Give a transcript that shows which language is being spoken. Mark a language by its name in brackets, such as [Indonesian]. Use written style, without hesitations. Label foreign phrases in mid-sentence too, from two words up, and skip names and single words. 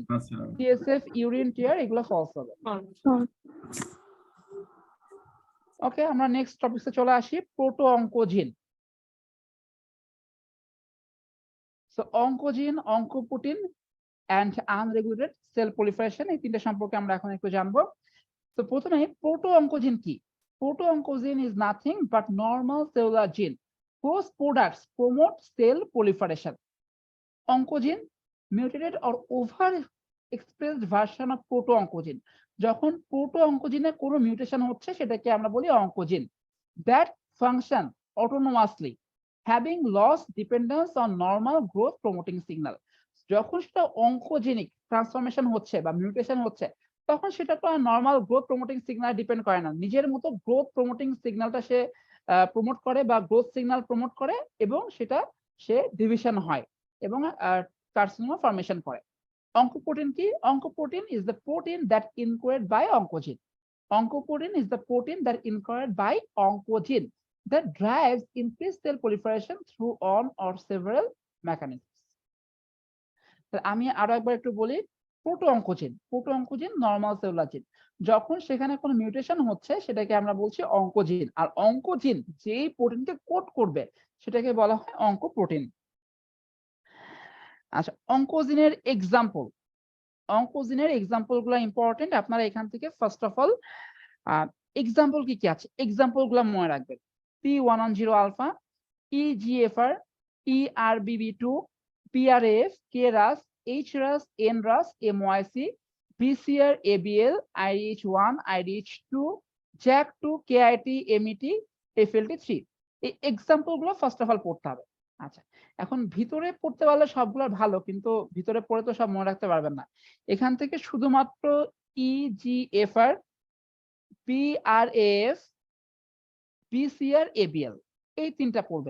[Bangla] সিএসএফ, [English] urine tear [Bangla] এগুলো ফলস হবে। ওকে, আমরা [English] next topic [Bangla] চলে আসি, [English] proto oncogene. so oncogene, oncoprotein and unregulated cell proliferation, [Bangla] এই তিনটা সম্পর্কে আমরা এখন একটু জানবো। তো প্রথমে [English] proto oncogene [Bangla] কি? [English] proto oncogene is nothing but normal cellular gene whose products promote cell proliferation. Oncogene, mutated or over expressed version of proto oncogene. [Bangla] যখন [English] proto oncogene [Bangla] কোনো মিউটেশন হচ্ছে সেটাকে আমরা বলি অঙ্কোজিন। [English] that function autonomously having loss dependence on normal growth promoting signal. [Bangla] যখন সেটা [English] oncogenic transformation [Bangla] হচ্ছে বা মিউটেশন হচ্ছে, তখন সেটা তো আর [English] normal growth promoting signal depend [Bangla] করে না, নিজের মতো [English] growth promoting signal [Bangla] সে প্রমোট করে বা [English] growth signal promote [Bangla] করে, এবং সেটা সে ডিভিশন হয় এবং [English] carcinoma formation [Bangla] করে। Oncoprotein কি? [English] Oncoprotein is the protein that encoded by oncogene. Oncoprotein is the protein that encoded by oncogene that drives increased cell proliferation through one or several mechanisms. [Bangla] আমি আরো একবার একটু বলি, [English] proto oncogene, proto oncogene normal cellular gene, [Bangla] যখন সেখানে কোনো মিউটেশন হচ্ছে সেটাকে আমরা বলছি অঙ্কোজিন, আর অঙ্কোজিন যেই প্রোটিনকে কোড করবে সেটাকে বলা হয় অঙ্কোপ্রোটিন। আচ্ছা, অঙ্কোজিনের এক্সাম্পল, অঙ্কোজিনের এক্সাম্পল গুলো ইম্পর্টেন্ট, আপনারা এখান থেকে [English] first of all example [Bangla] কি কি আছে এক্সাম্পল গুলো মনে রাখবেন। P110 আলফা, EGFR, ERBB2, PRAF, KRAS, HRAS, NRAS, MYC, BCR, ABL, IDH1, IDH2, JAK2, KIT, MET, FLT3। এই এক্সাম্পল গুলো [English] first of all [Bangla] পড়তে হবে। আচ্ছা, এখন ভিতরে পড়তে পারলে সবগুলো ভালো, কিন্তু ভিতরে পড়ে তো সব মনে রাখতে পারবেন না। এখান থেকে শুধুমাত্র EGFR, PRAF, BCR, ABL এই তিনটা পড়বেন।